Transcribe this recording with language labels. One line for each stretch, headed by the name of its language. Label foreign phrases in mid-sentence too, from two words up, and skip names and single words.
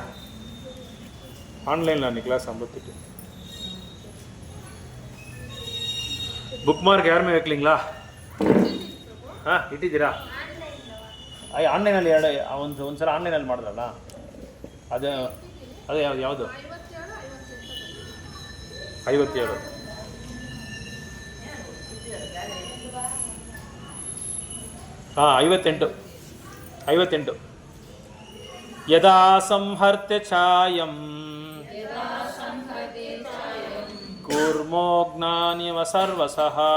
Tamil: ஆன்லைனில் அன்றைக்கி கிளாஸ் 58. புக் மார்க் யாருமே வைக்கலிங்களா?
Kannada: ಇಟ್ಟಿದ್ದೀರಾ? ಆನ್ಲೈನಲ್ಲಿ ಒಂದು ಸಲ ಆನ್ಲೈನಲ್ಲಿ ಮಾಡಿದ್ರಲ್ಲ ಅದು ಅದು ಯಾವುದು 57
Sanskrit: 58 यदा संहर्त्य छायं कूर्मो ज्ञानिव सर्वसः